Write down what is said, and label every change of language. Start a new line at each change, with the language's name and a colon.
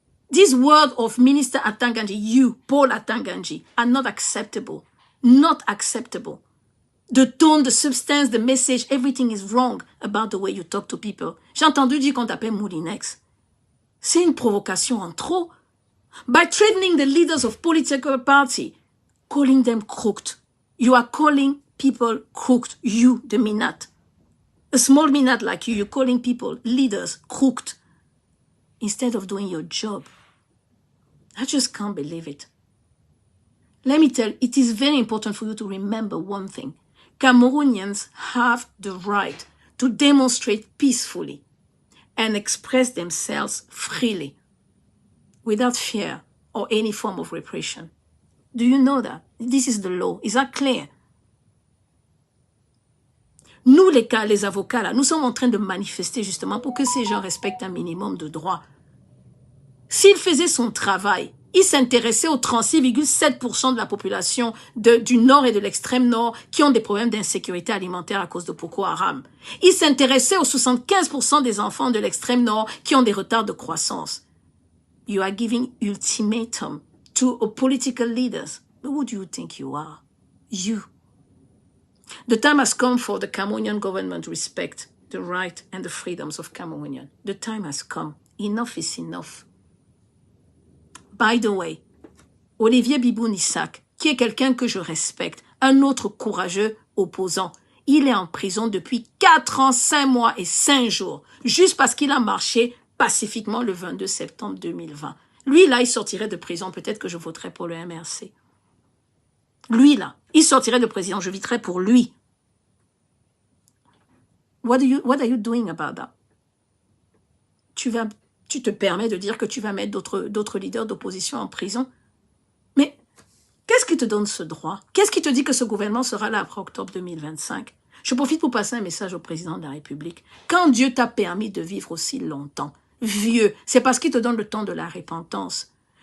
English: This word of Minister Attanganji, you, Paul Attanganji, are not acceptable. Not acceptable. The tone, the substance, the message, everything is wrong about the way you talk to people.
French: J'ai entendu dire qu'on t'appelle Moulinex. C'est une provocation en trop.
English: By threatening the leaders of political party, calling them crooked. You are calling people crooked, you, the Minat. A small minute like you, you're calling people leaders, crooked, instead of doing your job. I just can't believe it. Let me tell you, it is very important for you to remember one thing. Cameroonians have the right to demonstrate peacefully and express themselves freely without fear or any form of repression. Do you know that? This is the law. Is that clear?
French: Nous, les avocats, là, nous sommes en train de manifester justement pour que ces gens respectent un minimum de droits. S'il faisait son travail, il s'intéressait aux 36,7% de la population du nord et de l'extrême nord qui ont des problèmes d'insécurité alimentaire à cause de Boko Haram. Il s'intéressait aux 75% des enfants de l'extrême nord qui ont des retards de croissance.
English: You are giving ultimatum to political leaders. Who do you think you are? You. The time has come for the Cameroonian government to respect the right and the freedoms of Cameroonians. The time has come. Enough is enough. By the way,
French: Olivier Biboun-Issac, qui est quelqu'un que je respecte, un autre courageux opposant, il est en prison depuis 4 ans, 5 mois et 5 jours, juste parce qu'il a marché pacifiquement le 22 septembre 2020. Lui, là, il sortirait de prison. Peut-être que je voterais pour le MRC. Lui, là, il sortirait de prison. Je voterais pour lui.
English: What are you doing about that?
French: Tu te permets de dire que tu vas mettre d'autres leaders d'opposition en prison? Mais qu'est-ce qui te donne ce droit? Qu'est-ce qui te dit que ce gouvernement sera là après octobre 2025? Je profite pour passer un message au président de la République. Quand Dieu t'a permis de vivre aussi longtemps, vieux, c'est parce qu'il te donne le temps de la repentance.